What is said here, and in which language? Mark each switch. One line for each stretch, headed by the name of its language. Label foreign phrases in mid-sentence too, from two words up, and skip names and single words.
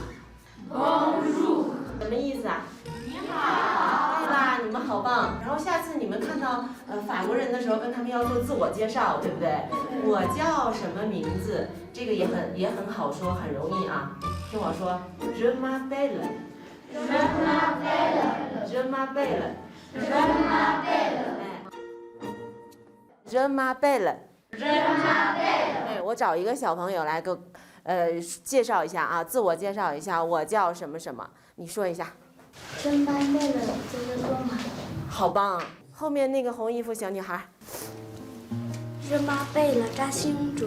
Chinese: 什么意思啊？你好。对啦，你们好棒。然后下次你们看到法国人的时候，跟他们要做自我介绍，对不对？我叫什么名字？这个也很好说，很容易啊。听我说 ，
French: Je m'appelle。 Je m'appelle。
Chinese: 哎，我找一个小朋友来介绍一下啊，自我介绍一下，我叫什么什么，你说一下。
French: Je m'appelle Thomas。
Chinese: 好棒！后面那个红衣服小女孩。
French: Je m'appelle 扎星哲。